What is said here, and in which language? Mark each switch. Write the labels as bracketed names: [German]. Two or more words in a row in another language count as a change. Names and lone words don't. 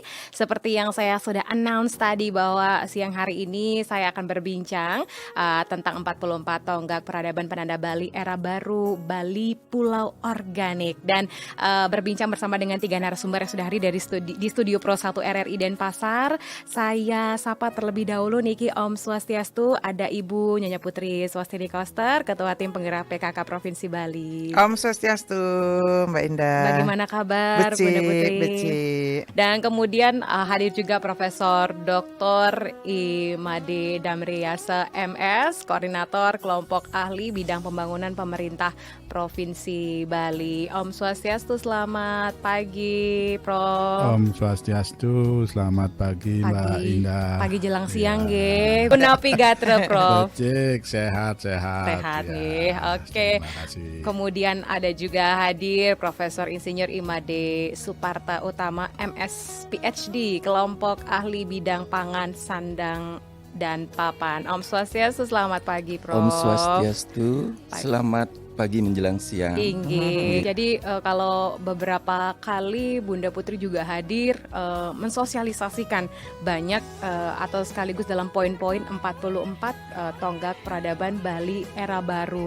[Indonesian] Seperti yang saya sudah announce tadi bahwa siang hari ini saya akan berbincang tentang 44 tonggak peradaban penanda Bali era baru, Bali Pulau Organik. Dan berbincang bersama dengan 3 narasumber yang sudah hadir di studio Pro 1 RRI Denpasar. Saya sapa terlebih dahulu Niki Om Swastiastu, ada Ibu Nyonya Putri Swastini Koster, Ketua Tim Penggerak PKK Provinsi Bali. Om Swastiastu, Mbak Indah. Bagaimana kabar, Bunda Putri? Dan kemudian hadir juga Profesor Dr. Imade Damriasa MS, Koordinator Kelompok Ahli Bidang Pembangunan Pemerintah Provinsi Bali. Om Swastiastu, selamat pagi, Prof. Om Swastiastu, selamat pagi, Mbak Indah. Pagi jelang siang, nggih. [Balinese] Punapi gatra, [Indonesian] Prof. Cek, sehat. Sehat nih, oke. Kemudian ada juga hadir Profesor Insinyur Imade Suparta Utama MS PhD, Kelompok Ahli Bidang Pangan, Sandang dan Papan. Om Swastiastu, selamat pagi, Prof. Om Swastiastu, selamat pagi menjelang siang. Tinggi. Jadi kalau beberapa kali Bunda Putri juga hadir mensosialisasikan banyak atau sekaligus dalam poin-poin 44 tonggak peradaban Bali era baru.